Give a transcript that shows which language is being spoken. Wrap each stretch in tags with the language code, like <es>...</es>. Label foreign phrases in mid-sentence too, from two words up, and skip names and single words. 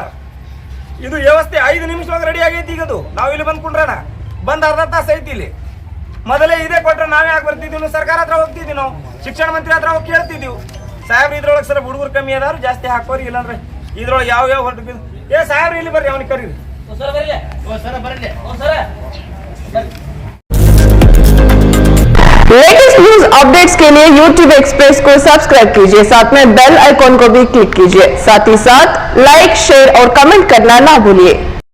<kn>ಇದು ವ್ಯವಸ್ಥೆ 5 ನಿಮಿಷವಾಗ ರೆಡಿ ಆಗೈತಿ ಈಗ ಅದು ನಾವು ಇಲ್ಲಿ ಬಂದ್ ಕುಂಡ್ರಣ ಬಂದ್ ಅರ್ಧ ತಾಸು ಐತಿ ಇಲ್ಲಿ ಮೊದಲೇ ಇದೇ ಕೊಟ್ರೆ ನಾವೇ ಯಾಕೆ ಬರ್ತಿದ್ವಿ ಸರ್ಕಾರ ಹತ್ರ ಹೋಗ್ತಿದ್ವಿ ನಾವು ಶಿಕ್ಷಣ ಮಂತ್ರಿ ಹತ್ರ ಹೋಗಿ ಕೇಳ್ತಿದ್ವಿ ಸಾಹೇಬ್ರ ಇದ್ರೊಳಗೆ ಸರ್ ಹುಡುಗರು ಕಮ್ಮಿ ಅದಾರು ಜಾಸ್ತಿ ಹಾಕೋರಿ ಇಲ್ಲಾಂದ್ರೆ ಇದ್ರೊಳಗೆ ಯಾವ ಹೊರಟು ಏ ಸಾಹೇಬ್ರ ಇಲ್ಲಿ ಬರ್ರಿ ಅವನಿಗೆ ಕರೀರಿ</kn> <hi>लेटेस्ट न्यूज अपडेट्स के लिए YouTube एक्सप्रेस को सब्सक्राइब कीजिए, साथ में बेल आइकॉन को भी क्लिक कीजिए, साथ ही साथ लाइक शेयर और कमेंट करना ना भूलिए।</hi>